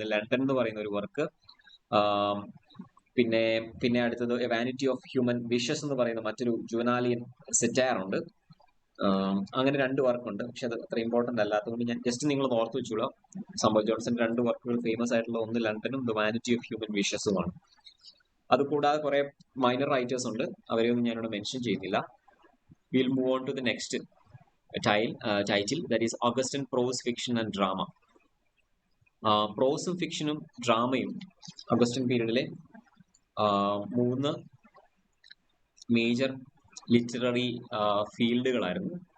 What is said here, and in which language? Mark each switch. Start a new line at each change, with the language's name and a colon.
Malayalam: London എന്ന് പറയുന്ന ഒരു വർക്ക്, പിന്നെ അടുത്തത് വാനിറ്റി ഓഫ് ഹ്യൂമൻ വിഷസ് എന്ന് പറയുന്ന മറ്റൊരു ജുവനാലിയൻ സെറ്റയർ ഉണ്ട്. അങ്ങനെ 2 വർക്കുണ്ട്. പക്ഷെ അത് അത്ര ഇമ്പോർട്ടന്റ് അല്ലാത്തതുകൊണ്ട് ഞാൻ ജസ്റ്റ് നിങ്ങൾ ഓർത്ത് വെച്ചോളാം. സാമുവൽ ജോൺസന്റെ 2 വർക്കുകൾ ഫേമസ് ആയിട്ടുള്ള ഒന്ന് ലണ്ടനും ദ വാനിറ്റി ഓഫ് ഹ്യൂമൻ വിഷസുമാണ്. അതുകൂടാതെ കുറെ മൈനർ റൈറ്റേഴ്സ് ഉണ്ട്, അവരെയൊന്നും ഞാനിവിടെ മെൻഷൻ ചെയ്യുന്നില്ല.
English: We'll move on to the next title, that is Augustan Prose, Fiction and Drama.
Malayalam: പ്രോസും ഫിക്ഷനും ഡ്രാമയും Augustan പീരീഡിലെ 3 major literary ഫീൽഡുകളായിരുന്നു.